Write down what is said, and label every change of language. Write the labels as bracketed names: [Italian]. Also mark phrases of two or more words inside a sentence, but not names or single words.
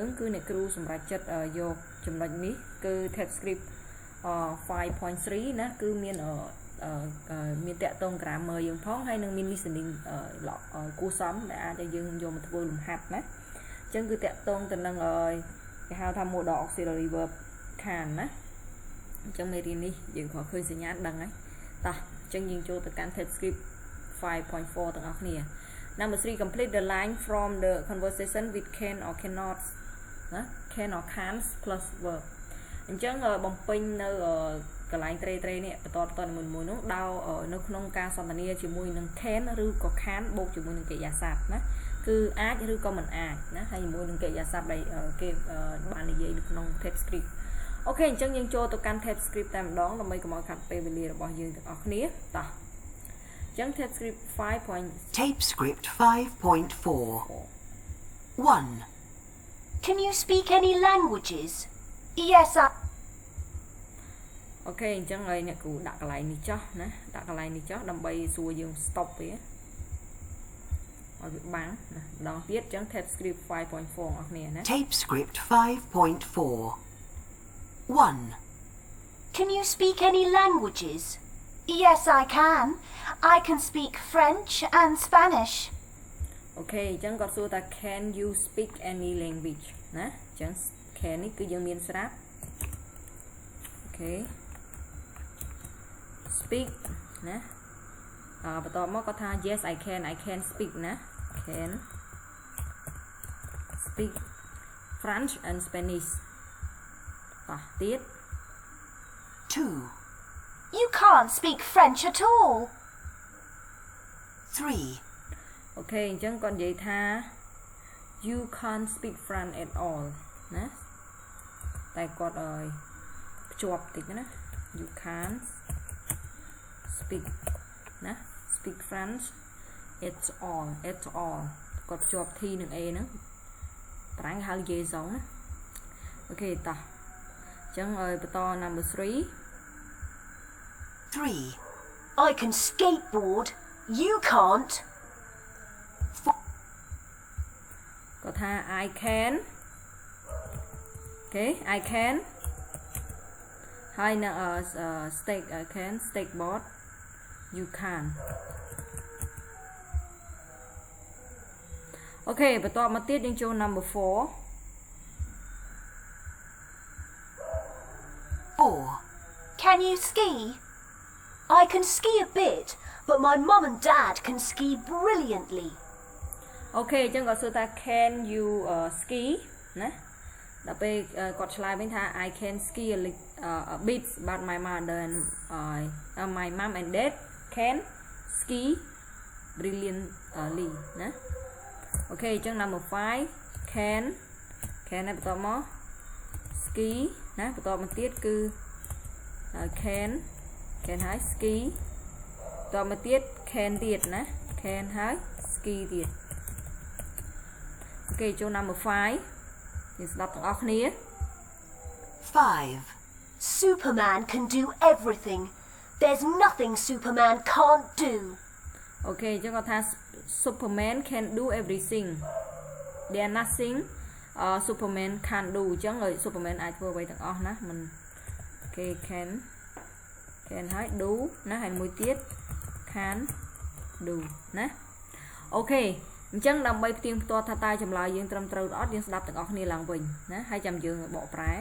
[Khmer] គឺអ្នកគ្រូសម្រាប់ចិត្តយកចំណុចនេះគឺ [English] tab script [Khmer] 5.3 ណាគឺមានតាក់ទង grammar យើងផងហើយនឹងមាន listening គួរសមដែលអាចឲ្យយើងយកមកធ្វើលំហាត់ណាអញ្ចឹងគឺតាក់ទងទៅនឹង គេហៅថា [English] modal auxiliary verb can [Khmer] ណាអញ្ចឹងមេរៀននេះយើងក៏ឃើញសញ្ញាដឹងហើយតោះអញ្ចឹងយើងចូលទៅកាន់ [English] tab script [Khmer] 5.4 ទាំងអស់គ្នា [English] Number 3 complete the line from the conversation with can or cannot [Khmer] ណា [English] can or can't plus verb [Khmer] អញ្ចឹងបំពេញនៅកន្លែងត្រេនេះបន្តមួយនោះដល់នៅក្នុងការសន្ទនាជាមួយនឹង can ឬក៏ can't បូកជាមួយនឹងកិរិយាសព្ទណាគឺអាចឬក៏មិនអាចណាហើយជាមួយនឹងកិរិយាសព្ទដែលគេបាននិយាយនៅក្នុង [English] tab script [Khmer] អូខេអញ្ចឹងយើងចូលទៅកាន់ [English] tab script [Khmer] តែម្ដងដើម្បីកុំឲ្យខាត់ពេលវេលារបស់យើងទាំងអស់គ្នាតោះអញ្ចឹង [English] tab script 5. Tape script 5.4 1. Can you speak any languages? Yes, [Khmer] Okay អញ្ចឹងហើយអ្នកគ្រូដាក់កន្លែងនេះចុះណាដាក់កន្លែងនេះចុះដើម្បីសួរយើង stop វាឲ្យវាបាំងណាម្ដងទៀតអញ្ចឹង [English] tab script 5.4 [Khmer] អស់គ្នាណា [English] Tape script 5.4 1. Can you speak any languages? Yes, I can. I can speak French and Spanish. [Khmer] Okay អញ្ចឹងគាត់សួរថា [English] can you speak any language [Khmer] ណាអញ្ចឹង can នេះគឺយើងមានស្រាប់ [English] Okay speak [Khmer] ណាបន្ទាប់មកគាត់ថា [English] yes I can speak [Khmer] ណា [English] can speak French and Spanish [Khmer] តោះទៀត [English] 2. You can't speak French at all. 3. [Khmer] Okay អញ្ចឹងគាត់និយាយថា [English] you can't speak French at all [Khmer] ណាតែគាត់ភ្ជាប់តិចណា [English] you can't speak [Khmer] ណា [English] speak French at all [Khmer] គាត់ភ្ជាប់ T និង A ហ្នឹងប្រាំងហៅ liaison ណាអូខេតោះអញ្ចឹងបន្ត number [English] 3. I can skateboard. You can't. [Khmer] គាត់ថា [English] I can Okay I can [Khmer] ហើយនៅ [English] I can skateboard you can [Khmer] អូខេបន្តមកទៀតយើងចូល [English] number 4 Can you ski? I can ski a bit, but my mum and dad can ski brilliantly. [Khmer] អូខេអញ្ចឹងគាត់សួរថា [English] can you ski [Khmer] ណាដល់ពេលគាត់ឆ្លើយវិញថា [English] I can ski a bit but my mother and my mom and dad can ski brilliantly [Khmer] ណាអូខេអញ្ចឹង [English] number 5 can [Khmer] ហើយបន្តមក ski ណាបន្តមកទៀតគឺ can ហើយ ski បន្តមកទៀត can ទៀតណា can ហើយ ski ទៀតអូខេចូល [English] number 5 [Khmer] យើងស្ដាប់ទាំងអស់គ្នា [English] 5. Superman can do everything. There's nothing Superman can't do. [Khmer] អូខេអញ្ចឹងគាត់ថា [English] Superman can do everything there nothing Superman can't do [Khmer] អញ្ចឹង Superman អាចធ្វើអ្វីទាំងអស់ណាមិនអូខេ can ហើយ do ណាហើយមួយទៀត [English] can do [Khmer] ណាអូខេអញ្ចឹងដើម្បីផ្ទៀងផ្ទាត់ថាតើចម្លើយយើងត្រឹមត្រូវអត់យើងស្ដាប់ទាំងអស់គ្នាឡើងវិញណាហើយចាំយើងបកប្រែ